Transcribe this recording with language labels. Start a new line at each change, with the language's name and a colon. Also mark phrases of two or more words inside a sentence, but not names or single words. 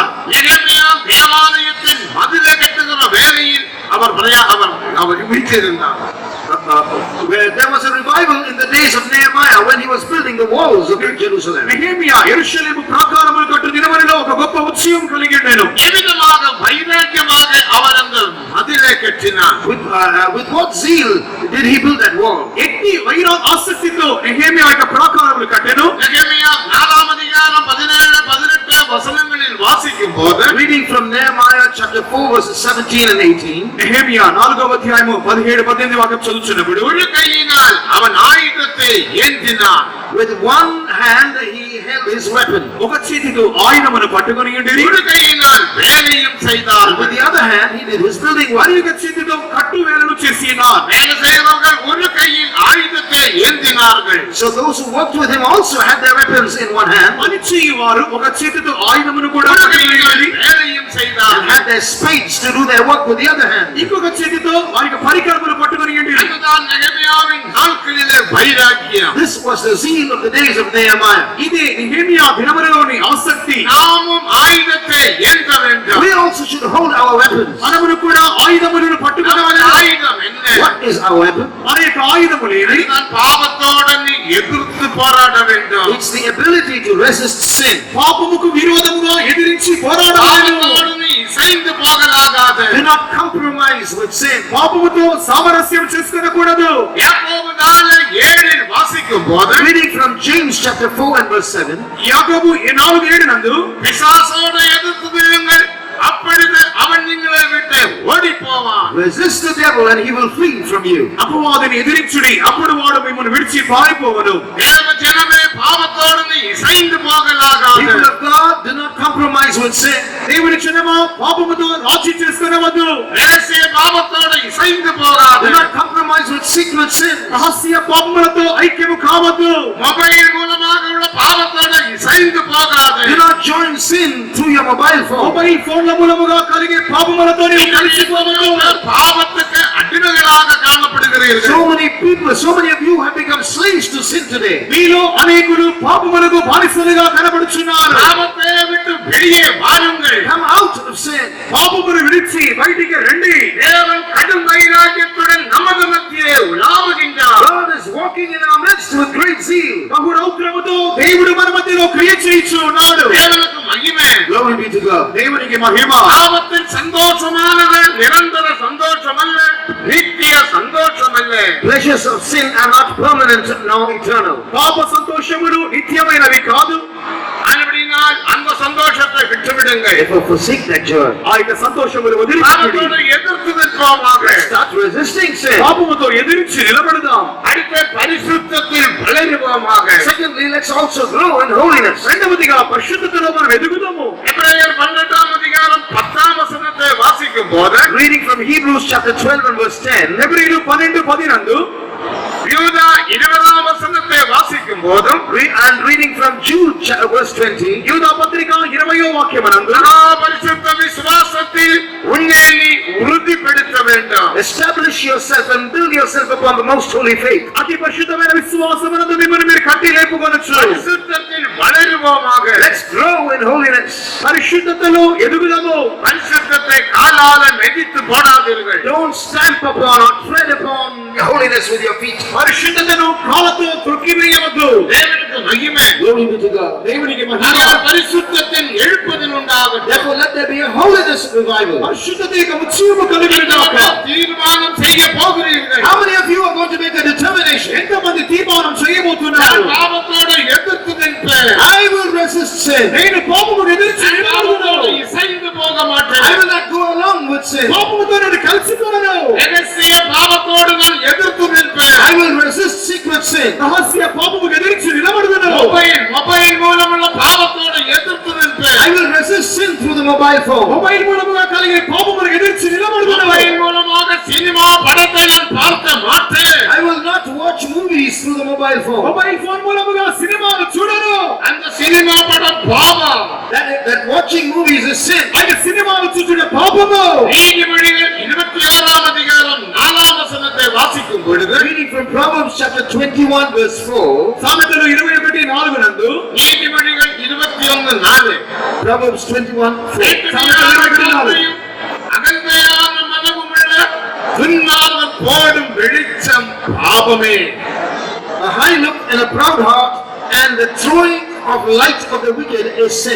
Tamil: நெகேமியா தேவாலயத்தின் மதிலை கட்டுகிற வேலையில் அவர் வீற்றிருந்தார்.
English: There was a revival in the days of Nehemiah when he was building the walls of Jerusalem.
Telugu: నెహెమియా యెరూషలేము ప్రాకారములు కట్టు దినములలో ఒక గొప్ప ఉత్సవం కలిగి ఉండెను.
Tamil: எவ்விதமாக வைராக்கியமாக அவர் அந்த மதிலை கட்டினார்.
English: With what zeal did he build that wall?
Telugu: ఎట్టి ఆసక్తితో నెహెమియా యొక్క ప్రాకారములు కట్టెను.
Tamil: நெகேமியா 4ஆம் அதிகாரம் 17 18 வசனங்களில் வாசிக்கும் போது
English: Reading from Nehemiah chapter 4 verses 17 and 18.
Telugu: నెహెమియా 4వ అధ్యాయము 17 18 వాక్యం చదువుచున్నప్పుడు
Tamil: ஒரு கையினால் அவன் ஆயுதத்தை ஏந்தினான்.
English: With one hand he held his weapon.
Telugu: ఒక చేతితో ఆయుధమును పట్టుకొని ఉండేది.
Tamil: ஒரு கையினால் வேலையும் செய்தார்.
English: With the other hand he did his building work.
Telugu: మరి ఒక చేతితో కట్టు వేలను చేసినారు.
Tamil: வேலை செய்தவர்கள் ஒரு கையில் ஆயுதத்தை ஏந்தினார்கள்.
English: So those who worked with him also had their weapons in one hand
Telugu: పని చేయువారు ఒక చేతితో ఆయుధమును కూడా
Tamil: ஒரு
Telugu: పట్టుకొని
Tamil: கையில்
Telugu: ఉండేది.
Tamil: வேலையும் and செய்தார்கள்.
English: had their spades to do their work with the other hand.
Telugu: ఇంకొక చేతితో వారికి పరికరములు పట్టుకొని ఉండేది.
Tamil: அதுதான் நெகேமியாவின் நாட்களிலே வைராக்கியம்.
English: This was the zeal of the days of Nehemiah.
Telugu: ఇది నెహెమియా దినములలోని ఆసక్తి.
Tamil: நாமும் ஆயுதத்தை ஏந்த வேண்டும்.
English: We also should hold our weapons.
Telugu: మనమును కూడా ఆయుధములను పట్టుకొని
Tamil: நமது ஆயுதம் என்ன
English: is our weapon.
Telugu: మన యొక్క ఆయుధములు ఏవి?
Tamil: நான் பாவத்தோடு நீ எதிர்த்து போராட வேண்டும்.
English: It's the ability to resist sin.
Telugu: పాపముకు విరోధముగా ఎదిరించి పోరాడాలి.
Tamil: பாவத்தோடு நீ இசைந்து போகலாகாது.
English: Do not compromise with sin.
Telugu: పాపముతో సామరస్యం చేసుకొనకూడదు.
Tamil: யாக்கோபு 4:7 வாசிக்கும் போது
English: Reading from James chapter 4 and verse 7.
Telugu: యాకోబు 4:7 నందు
Tamil: பிசாசோடு எதிர்த்து நில்லுங்கள், அப்பொழுது அவன் உங்களை விட்டு ஓடி போவான்.
English: Resist the devil and he will flee from you.
Telugu: అపవాదిని ఎదిరించుడి, అప్పుడు వాడు మిమ్మల్ని విడిచి పారిపోవను.
Tamil: தேவ ஜனமே, பாவத்தோடு நீ இசைந்து போகலாகாது.
English: People of God, do not compromise with sin.
Telugu: దేవుని క్షణమా పాపముతో రాజీ చేసుకొనవద్దు.
Tamil: ரகசிய பாவத்தோடு இசைந்து போகாது.
English: Do not compromise with secret sin.
Telugu: రహస్య పాపములతో ఐక్యము కావద్దు.
Tamil: மொபைல் மூலமாக உள்ள பாவத்தோடு இசைந்து போகாது.
English: Do not join sin through your mobile phone. mobile phones
Telugu: మూలముగా కలిగే పాపములతో నీవు కలిసిపోవద్దు.
Tamil: பாவத்துக்கு அடிமைகளாக காணப்படுகிறீர்கள்.
English: So many people, so many of you have become slaves to sin today.
Telugu: మీలో అనేకులు పాపములకు బానిసలుగా కనబడుచున్నారు.
Tamil: பாவத்தை விட்டு வெளியே வாருங்கள்.
English: Come out of sin.
Telugu: పాపమును విడిచి బయటికి రండి.
Tamil: தேவன் கடும் வைராக்கியத்துடன் நமது மத்தியே உலாவுகின்றார்.
English: God is walking in our midst with great zeal.
Telugu: బహురౌద్రముతో దేవుడు మన మధ్యలో క్రియ చేయించు ఉన్నాడు.
Tamil: தேவனுக்கு மகிமை.
English: Glory be to God.
Telugu: దేవునికి మహిమ.
Tamil: பாவத்தின் சந்தோஷமானது நிரந்தர சந்தோஷம் அல்ல, நித்திய சந்தோஷம் அல்ல.
English: Pleasures of sin are not permanent nor eternal.
Telugu: పాప సంతోషములు నిత్యమైనవి కాదు.
Tamil: ஆனபடியினால் அந்த சந்தோஷத்தை விட்டுவிடுங்கள்.
English: Therefore forsake that joy.
Telugu: ఆ యొక్క సంతోషములు వదిలిపెట్టి
Tamil: பாவத்தோடு எதிர்த்து நிற்போமாக.
English: Start resisting sin.
Telugu: పాపముతో ఎదిరించి నిలబడదాం.
Tamil: அடுத்த பரிசுத்தத்தில் வளருவோமாக.
English: Secondly, let's also grow in holiness.
Telugu: రెండవదిగా పరిశుద్ధతలో మనం ఎదుగుదాము.
Tamil: எபிரேயர் 12:10 வாசிக்கும் போது
English: Reading from Hebrews chapter 12 and verse 10.
Telugu: హెబ్రీయులు 12:10 నందు
Tamil: யூதா 20 வாசிக்கும் போதும்
English: And reading from Jude verse 20.
Telugu: యూదా పత్రిక 20వ వాక్యమనందు
Tamil: பரிசுத்த விசுவாசத்தில் உன்னை நீ உறுதிப்படுத்த வேண்டும்.
English: Establish yourself and build yourself upon the most holy faith.
Telugu: అతి పరిశుద్ధమైన విశ్వాసమునందు మిమ్మల్ని మీరు కట్టి లేపుకొనొచ్చు.
Tamil: பரிசுத்தத்தில் வளருவோமாக.
English: Let's grow in holiness.
Telugu: పరిశుద్ధతలో ఎదుగుదాము.
Tamil: பரிசுத்தத்தை காலால மிதித்து போடாதீர்கள்.
English: Don't stamp upon or tread upon holiness with your feet.
Telugu: పరిశుద్ధతను కాళ్ళతో త్రొక్కివేయవద్దు.
Tamil: தேவனுக்கு மகிமை.
English: Glory be to God.
Telugu: దేవునికి మహిమ.
Tamil: ஆனால் பரிசுத்தத்தின் எழுப்புதல் உண்டாகட்டும்.
English: Therefore let there be a holiness revival.
Telugu: పరిశుద్ధత యొక్క ఉత్సవము కలుగునుగాక.
Tamil: தீர்மானம் செய்ய போகிறீர்கள்.
English: How many of you are going to make a determination?
Telugu: ఎంతమంది తీర్మానం చేయబోతున్నారు?
Tamil: நான் பாவத்தோடு எதிர்த்து நிற்பேன்.
English: I will resist sin.
Telugu: నేను పాపమును ఎదిరించి
Tamil: நான்
Telugu: నిలబడుదును.
Tamil: பாவத்தோடு இசைந்து போக I மாட்டேன்.
English: will not go along with sin.
Telugu: పాపముతో నేను కలిసిపోను.
Tamil: ரகசிய பாவத்தோடு நான் எதிர்த்து நிற்பேன்.
English: I will resist secret sin.
Telugu: రహస్య పాపమును ఎదిరించి నిలబడుదును.
Tamil: மொபைல் மூலமுள்ள பாவத்தோடு எதிர்த்து நிற்பேன்.
English: I will resist sin through the mobile phone.
Telugu: మొబైల్ మూలముగా కలిగే పాపమును ఎదిరించి నిలబడుదును.
Tamil: மொபைல் மூலமாக சினிமா படத்தை நான் பார்க்க மாட்டேன்.
English: I will not watch movies through the mobile phone. mobile phone
Telugu: మూలముగా సినిమాను చూడను.
Tamil: அந்த சினிமா படம் பாவம்.
English: That watching movies is sin.
Telugu: అయితే సినిమాను చూచుట పాపము.
Tamil: நீதிமொழிகள் 21 வாசிக்கும் பொழுது
English: Reading from Proverbs chapter 21 verse 4.
Telugu: సామెతలు 21:4 నందు
Tamil: நீதிமொழிகள் 21:4
English: Proverbs 21:4.
Tamil: அகந்தையான மனமுள்ள துன்மார்கன் போடும் வெளிச்சம் பாவமே.
English: A high look and a proud heart and the throwing of light of the wicked is sin.